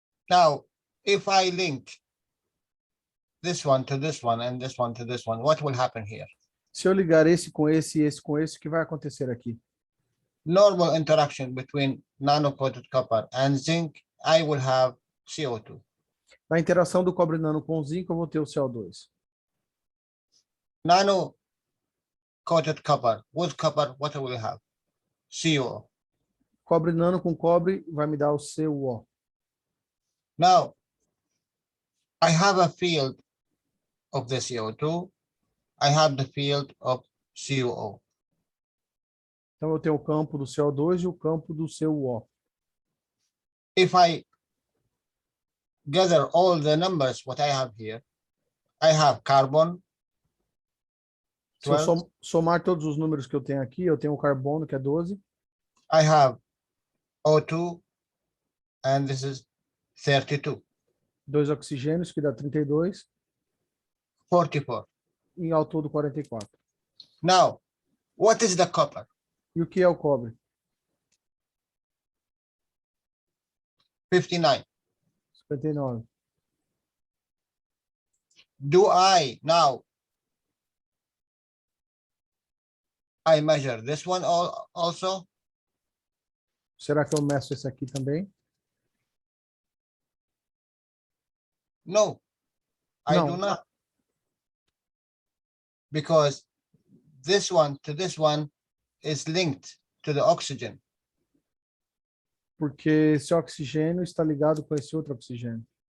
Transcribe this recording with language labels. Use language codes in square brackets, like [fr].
[en] Now, if I link this one to this one and this one to this one, what will happen here? [pt] Se eu ligar esse com esse e esse com esse, o que vai acontecer aqui? [en] Normal interaction between nano-coated copper and zinc, I will have CO2. [pt] Na interação do cobre nano com o zinco, eu vou ter o CO2. [en] Nano-coated copper with copper, what will we have? CO. [pt] Cobre nano com cobre vai me dar o CuO. [en] Now, I have a field of the CO2. I have the field of CuO. [pt] Então, eu tenho o campo do CO2 e o campo do CuO. [en] If I gather all the numbers, what I have here, I have carbon. [pt] Se eu [en] 12, [pt] somar todos os números que eu tenho aqui, eu tenho o carbono, que é 12. [en] I have O2, and this is 32, [pt] 2 oxigênios, que dá 32. [en] 44. [pt] E ao todo 44. [en] Now, what is the copper? [pt] E o que é o cobre? [en] 59. [pt] 59. [en] Do I now, I measure this one also? [pt] Será que eu meço esse aqui também? [en] No, I do [pt] Não. [en] not. Because this one to this one is linked to the oxygen. [pt] Porque esse oxigênio está ligado com esse outro oxigênio.